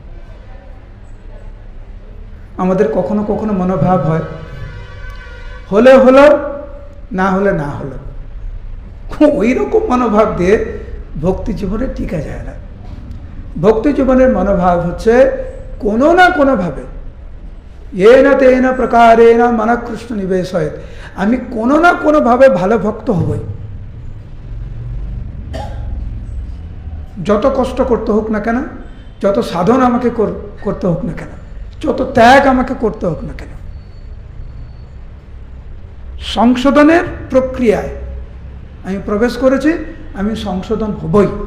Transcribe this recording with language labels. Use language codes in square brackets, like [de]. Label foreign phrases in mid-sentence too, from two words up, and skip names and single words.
[bn] আমাদের কখনো কখনো মনোভাব হয়, হলে হলো, না হলে না হলো। ওই রকম মনোভাব দিয়ে ভক্তি জীবনে টিকা যায় না। ভক্তি জীবনের মনোভাব হচ্ছে কোনো না কোনোভাবে [sa] येन तेन प्रकारेण मन कृष्ण निवेशयेत्, [bn] আমি কোনো না কোনোভাবে ভালো ভক্ত হবই। যত কষ্ট করতে হোক না কেন, যত সাধন আমাকে করতে হোক না কেন, যত ত্যাগ আমাকে করতে হোক না কেন, সংশোধনের প্রক্রিয়ায় আমি প্রবেশ করেছি, আমি সংশোধন হবই।